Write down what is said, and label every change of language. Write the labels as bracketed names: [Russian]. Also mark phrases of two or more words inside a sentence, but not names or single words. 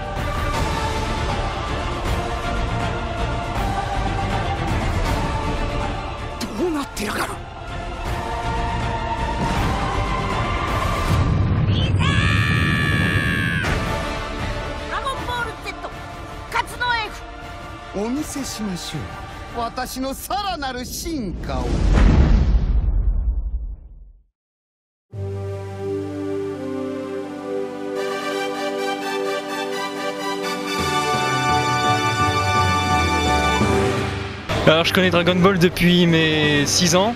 [Japanese] どうなってやがる。お見せしましょう。私のさらなる進化を。 [French] Alors je connais Dragon Ball depuis mes 6 ans.